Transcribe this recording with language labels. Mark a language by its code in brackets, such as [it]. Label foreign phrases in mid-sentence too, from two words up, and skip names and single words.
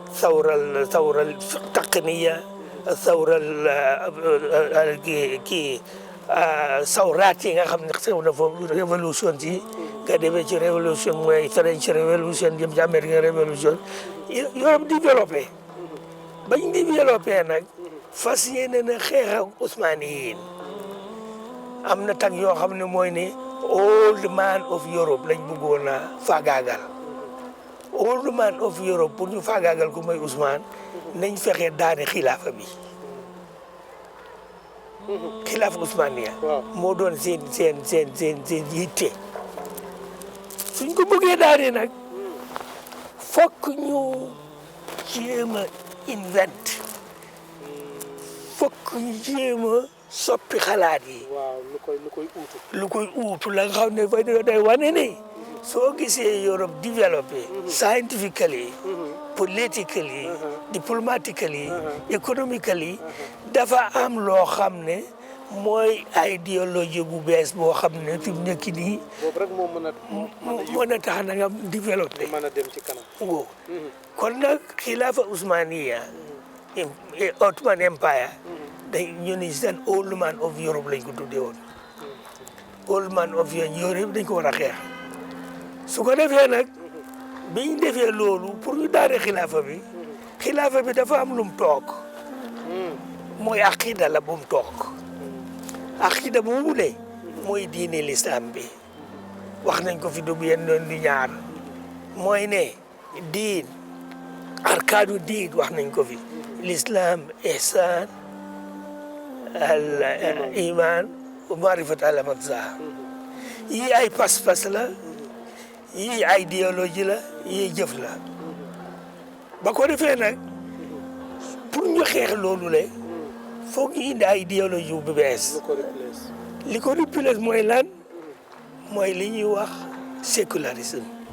[wo] taqniya sawral kii sawraat yi nga xam ne xew na foofu révolution ci nga demee ci révolution mooy French révolution jëm ci American révolution Europe développé bañ développé nag fas yéene na xeex ak Ousmane yéen am na tag yoo xam ne mooy ne [en] old man of Europe [wo] lañ bëggoon a faagaagal [en] old man of Europe [wo] pour ñu faagaagal ko mooy Ousmane nañ fexe daane xilaafa bi xilaafa Ousmaniya moo doon seen yitte suñ ko bëggee daane nag fokk ñu jéem a invent fokk ñu jéem a soppi xalaat yi. waaw lu koy uutu la nga xam ne day wane ne soo gisee Europe développé [en] scientifically politically diplomatically economically [wo] dafa am loo xam ne mooy idéologie bu bees boo xam ne fi mu nekk nii boobu rek moo mën a tax na nga développé mën a dem ci kanam wo kon nag xilaafa Ousmaniya [en] Ottoman Empire [wo] ñu ni seen [en] old man of Europe [wo] lañ ko tuddee woon [en] old man of Europe [wo] dañ ko war a xeex su ko defee nag biñ defee loolu pour ñu daane xilaafa bi dafa am lu mu toog mooy aqida la bu mu toog aqida boobu ne mooy diine l'islam bi wax nañ ko fi du yenn doon du ñaar mooy ne diin [ar] أركان الدين [wo] wax nañ ko fi l'islam [ar] إحسان الإيمان و معرفة [wo] al amza yii ay pas-pas la yii ay idéologie la yii jëf la ba ko defee nag pour ñu xeex loolu le foog ñu indi ay idéologie bu bees li ko replace mooy lan mooy li ñuy wax sécularisme